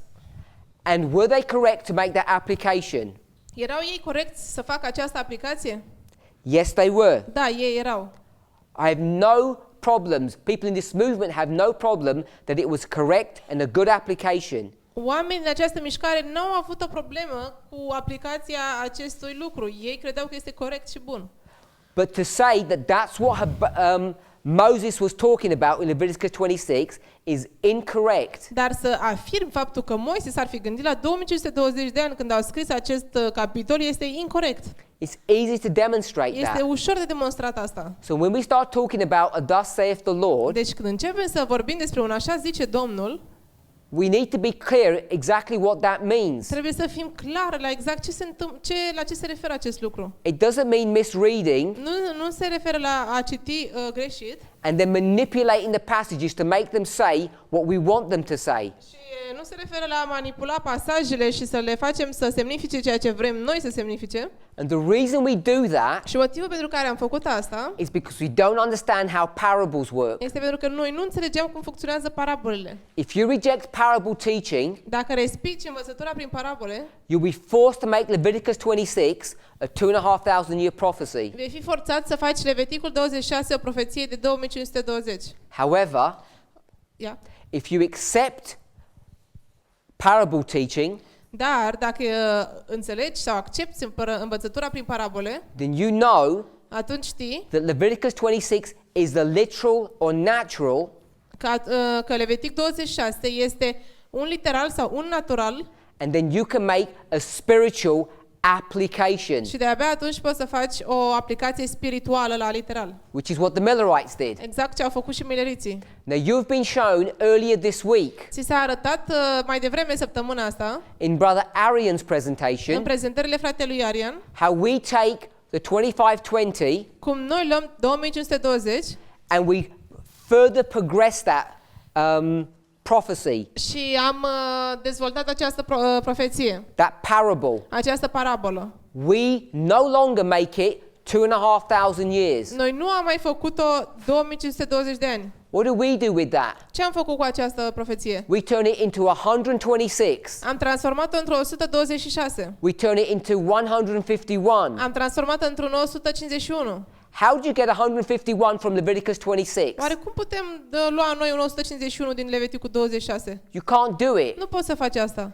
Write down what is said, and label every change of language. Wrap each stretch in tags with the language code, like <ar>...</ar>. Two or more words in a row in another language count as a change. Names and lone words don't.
<en>And were they correct to make that application?</en> <ro>Erau ei corecți să facă această aplicație?</ro> <en>Yes, they were.</en> <ro>Da, ei erau.</ro> <en>I have no problems. People in this movement have no problem that it was correct and a good application.</en> <ro>Oamenii din această mișcare nu au avut o problemă cu aplicația acestui lucru. Ei credeau că este corect și bun.</ro> <en>But to say that that's what Moses was talking about in Leviticus 26 is incorrect.</en> <ro>Dar să afirm faptul că Moise s-ar fi gândit la 2520 de ani când au scris acest capitol este incorect.</ro> <en>It's easy to demonstrate</en> <ro>Este</ro> <en>that.</en> <ro>ușor de demonstrat asta.</ro> <en>So when we start talking about a thus saith the Lord,</en> <ro>Deci când începem să vorbim despre un așa zice Domnul,</ro> <en>we need to be clear exactly what that means.</en> <ro>trebuie să fim clari la exact la ce se referă acest lucru.</ro> <en>It doesn't mean misreading</en> <ro>Nu se referă la a citi greșit</ro> <en>and then manipulating the passages to make them say what we want them to say.</en> <ro>și nu se referă la a manipula pasajele și să le facem să semnifice ceea ce vrem noi să semnifice.</ro> <en>And the reason we do that</en> <ro>Și motivul pentru care am făcut asta</ro> <en>is because we don't understand how parables work.</en> <ro>este pentru că noi nu înțelegeam cum funcționează parabolele.</ro> <en>If you reject parable teaching,</en> <ro>Dacă respingi învățătura prin parabole,</ro> <en>you'll be forced to make Leviticus 26 a 2,500 year prophecy.</en> <ro>vei fi forțat să faci Leviticul 26 o profeție de 2520.</ro> <en>However, if you accept parable teaching,</en> <ro>Dar dacă înțelegi sau accepti învățătura prin parabole,</ro> <en>then you know</en> <ro>atunci știi</ro> <en>that Leviticus 26 is the literal or natural</en> <ro>că Levitic 26 este un literal sau un natural</ro> <en>and then you can make a spiritual application,</en> <ro>și de-abia atunci poți să faci o aplicație spirituală la literal.</ro> <en>which is what the Millerites did.</en> <ro>Exact ce au făcut și mileriții.</ro> <en>Now you've been shown earlier this week</en> <ro>Ți s-a arătat mai devreme săptămâna asta,</ro> <en>in Brother Arian's</en> <ro>în</ro> <en>presentation,</en> <ro>prezentările fratelui Arian,</ro> <en>how we take the 2520</en> <ro>cum noi luăm 2520</ro> <en>and we further progress that prophecy,</en> <ro>și am dezvoltat această profeție,</ro> <en>that parable.</en> <ro>această parabolă.</ro> <en>We no longer make it 2,500 years.</en> <ro>Noi nu am mai făcut-o 2520 de ani.</ro> <en>What do we do with that?</en> <ro>Ce am făcut cu această profeție?</ro> <en>We turn it into 126.</en> <ro>Am transformat-o într-o 126.</ro> <en>We turn it into 151.</en> <ro>Am transformat-o într-un 151.</ro> <en>How do you get 151 from Leviticus 26?</en> <ro>Oare cum putem lua noi un 151 din Leviticul 26?</ro> <en>You can't do it.</en> <ro>Nu poți să faci asta.</ro>